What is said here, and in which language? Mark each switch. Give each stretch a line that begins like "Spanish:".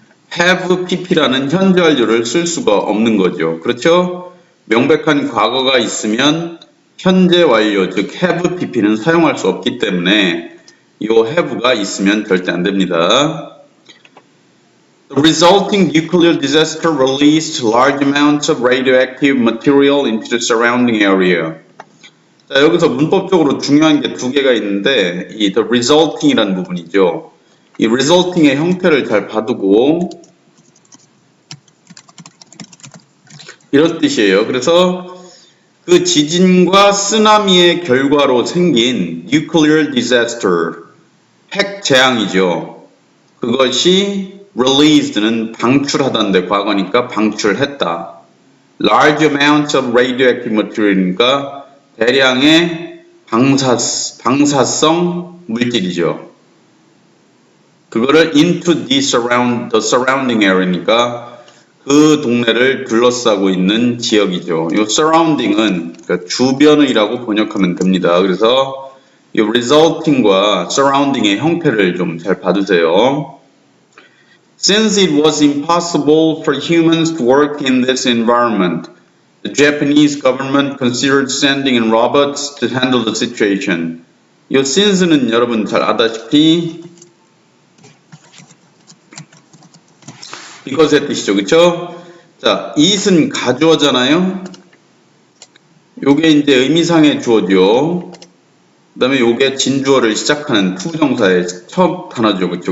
Korean: have pp라는 현재 완료를 쓸 수가 없는 거죠. 그렇죠? 명백한 과거가 있으면 현재 완료, 즉 have pp는 사용할 수 없기 때문에 이 have가 있으면 절대 안 됩니다.
English: The resulting nuclear disaster released large amounts of radioactive material into the surrounding area.
Korean: 자, 여기서 문법적으로 중요한 게 두 개가 있는데 이 the resulting이라는 부분이죠. 이 resulting의 형태를 잘 봐두고 이런 뜻이에요. 그래서 그 지진과 쓰나미의 결과로 생긴 nuclear disaster, 핵 재앙이죠. 그것이 released는 방출하다인데 과거니까 방출했다.
English: large amounts of radioactive material이니까
Korean: 대량의 방사성 물질이죠. 그거를
English: into the surrounding area
Korean: 니까 그 동네를 둘러싸고 있는 지역이죠. 이 surrounding은 그러니까 주변의라고 번역하면 됩니다. 그래서 이 resulting과 surrounding의 형태를 좀 잘 봐두세요.
English: Since it was impossible for humans to work in this environment, the Japanese government considered sending in robots to handle the situation.
Korean: 이 since는 여러분 잘 아다시피 이것의 뜻이죠. 그쵸? 자, it은 가주어잖아요. 요게 이제 의미상의 주어죠. 그 다음에 요게 진주어를 시작하는 투정사의 첫 단어죠. 그쵸?